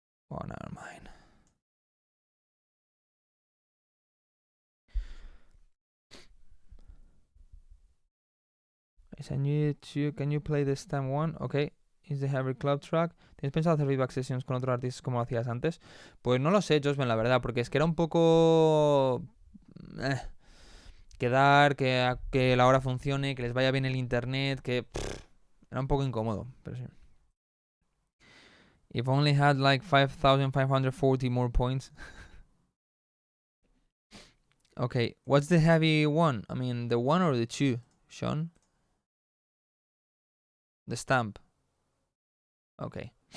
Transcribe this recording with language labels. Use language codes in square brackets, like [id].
[en] Oh, never mind. I send you to. Can you play the stem one? Okay. Is the Heavy Club track? [es] ¿Tienes pensado hacer feedback sessions con otros artistas como lo hacías antes? Pues no lo sé, Josben, la verdad, porque es que era un poco... quedar, que la hora funcione, que les vaya bien el internet, que... era un poco incómodo, pero sí. [en] If only had like 5,540 more points. Okay, what's the heavy one? I mean, the one or the two, Sean? The stamp. Okay.